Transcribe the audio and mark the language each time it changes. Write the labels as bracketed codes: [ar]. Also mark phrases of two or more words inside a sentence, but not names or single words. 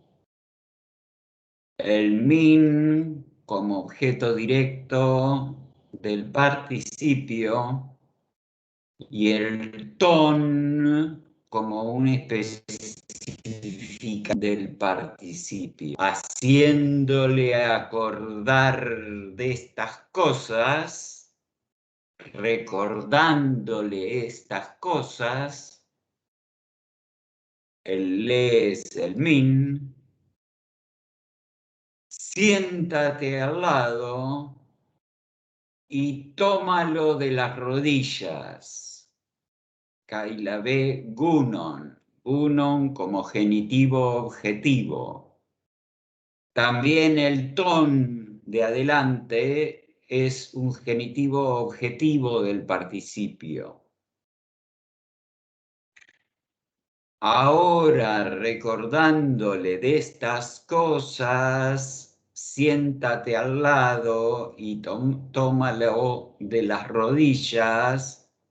[es] el min como objeto directo del participio y el ton como un especifica del participio, haciéndole acordar de estas cosas, recordándole estas cosas. El le es el min. Siéntate al lado y tómalo de las rodillas. [el] Καὶ λαβὲ γούνων. [es] Gunon como genitivo objetivo. También el ton de adelante es un genitivo objetivo del participio. Ahora, recordándole de estas cosas, siéntate al lado y tómalo de las rodillas,